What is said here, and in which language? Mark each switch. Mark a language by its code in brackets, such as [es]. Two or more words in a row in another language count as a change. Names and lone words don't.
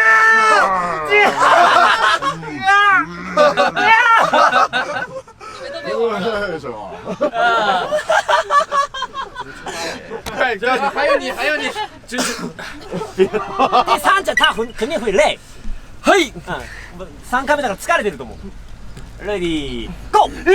[zh] 什么？还有你，真是。第3者他肯定会累。嘿 [ja] ，3 回目だから疲れてると思う。 [en] Ready Go！